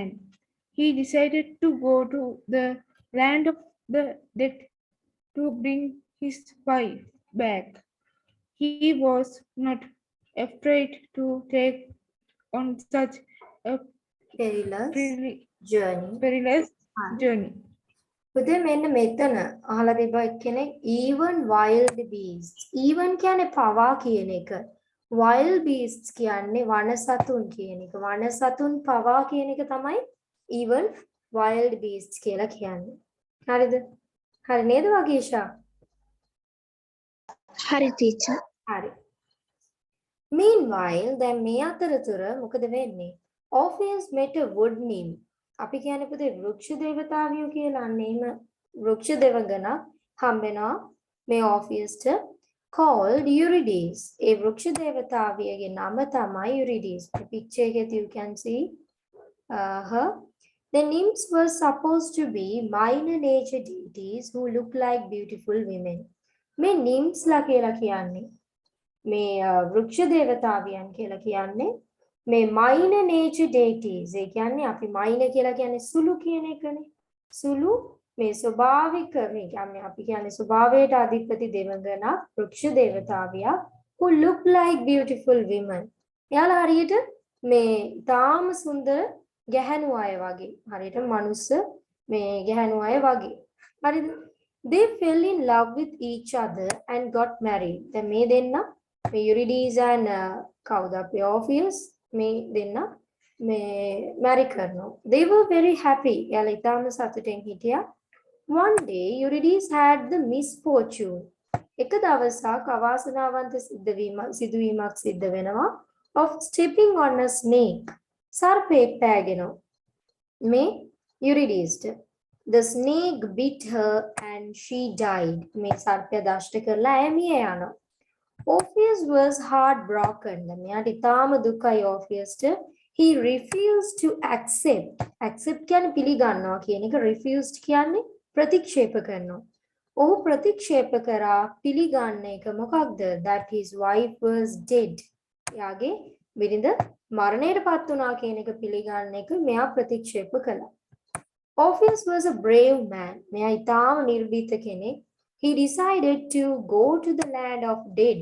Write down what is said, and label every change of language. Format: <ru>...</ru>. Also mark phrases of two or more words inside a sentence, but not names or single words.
<en>He decided to go to the land of the dead to bring his wife back. He was not afraid to take on such a perilous journey.</en> <si>පුතේ මෙන්න මෙතන අහලා තිබ්බා එක්කෙනෙක්</si> <en>even wild beasts.</en> <si>even කියන්නේ පවා කියන එක.</si> <en>wild beasts</en> <si>කියන්නේ වනසතුන් කියන එක. වනසතුන් පවා කියන එක තමයි</si> <en>even wild beasts</en> <si>කියලා කියන්නේ. හරිද? හරි නේද වගීෂා? Hari teacher. හරි. Meanwhile, දැන් මේ අතරතුර මොකද වෙන්නේ?</si> <en>Orpheus met a wood nymph.</en> <si>අපි කියන්නේ පුතේ වෘක්ෂ දේවතාවියෝ කියලා. අන්න එහෙම වෘක්ෂ දෙවඟනක් හම්බ වෙනවා මේ Orpheusට called Eurydice. ඒ වෘක්ෂ දේවතාවියගේ නම තමයි Eurydice.</si> <en>The picture here you can see her. The nymphs were supposed to be minor nature deities who look like beautiful women.</en> <si>මේ nymphs ලා කියලා කියන්නේ මේ වෘක්ෂ දේවතාවියන් කියලා කියන්නේ මේ</si> <en>minor nature deities.</en> <si>ඒ කියන්නේ අපි minor කියලා කියන්නේ සුළු කියන එකනේ. සුළු මේ ස්වභාවික මේ කියන්නේ අපි කියන්නේ ස්වභාවයට අධිපති දෙවඟනක් වෘක්ෂ දේවතාවියා</si> <en>who look like beautiful women.</en> <si>එයාලා හරියට මේ තාම සුන්දර ගැහැණු අය වගේ. හරියට මනුස්ස මේ ගැහැණු අය වගේ. හරිද?</si> <en>They fell in love with each other and got married.</en> <si>දැන් මේ දෙන්නා මේ Eurydice and කවුද අපේ Orpheus මේ දෙන්නා මේ marry කරනවා.</si> <en>They were very happy.</en> <si>එයාලා ඊටාම සතුටින් හිටියා.</si> <en>One day Eurydice had the misfortune.</en> <si>එක දවසක් අවාසනාවන්ත සිදුවීමක් සිද්ධ වෙනවා</si> <en>of stepping on a snake.</en> <si>සර්පෙක් පෑගෙනවා මේ Eurydiceට.</si> <en>The snake bit her and she died.</en> <si>මේ සර්පය දෂ්ට කරලා ඇය මිය යනවා.</si> <en>Orpheus was heartbroken.</en> <si>මෙයාට ඉතාම දුකයි Orpheusට.</si> <en>He refused to accept.</en> <si>Accept කියන්නේ පිළිගන්නවා කියන එක. Refused කියන්නේ ප්‍රතික්ෂේප කරනවා. ඔහු ප්‍රතික්ෂේප කරා පිළිගන්න එක මොකක්ද?</si> <en>That his wife was dead.</en> <si>එයාගේ බිරිඳ මරණයට පත් වුණා කියන එක පිළිගන්න එක මෙයා ප්‍රතික්ෂේප කළා.</si> <en>Orpheus was a brave man.</en> <si>මෙයා ඉතාම නිර්භීත කෙනෙක්.</si> <en>He decided to go to the land of dead.</en>